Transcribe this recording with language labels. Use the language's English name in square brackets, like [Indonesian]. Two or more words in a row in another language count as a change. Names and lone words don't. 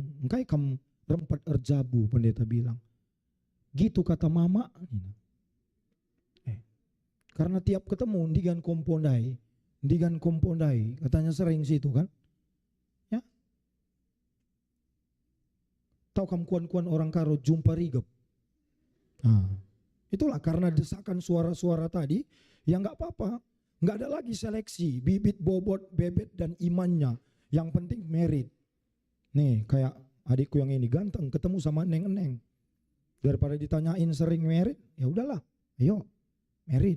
[Batak Karo] Engkai kamu rempat erjabu, [Indonesian] pendeta bilang. Gitu kata mama. Karena tiap ketemu digan kompondai, katanya sering situ kan. Ya. Tahu kamu [Batak Karo] kuan-kuan orang karo jumpa rigep. [Indonesian] Itulah karena desakan suara-suara tadi, ya nggak apa-apa. Nggak ada lagi seleksi, bibit, bobot, bebet, dan imannya. Yang penting merit. Nih kayak adikku yang ini ganteng, ketemu sama neng-neng. Daripada ditanyain sering merit, ya udahlah, ayo merit.